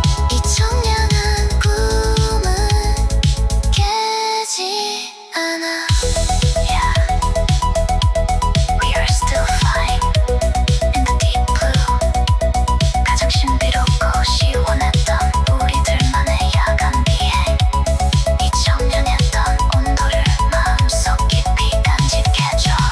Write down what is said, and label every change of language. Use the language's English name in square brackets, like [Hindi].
[Korean] 이 청량한 꿈은 깨지 않아. [English] Yeah, we are still flying in the deep blue. [Korean] 가장 신비롭고 시원했던 우리들만의 야간 비행. 이 청량했던 온도를 마음속 깊이 간직해줘.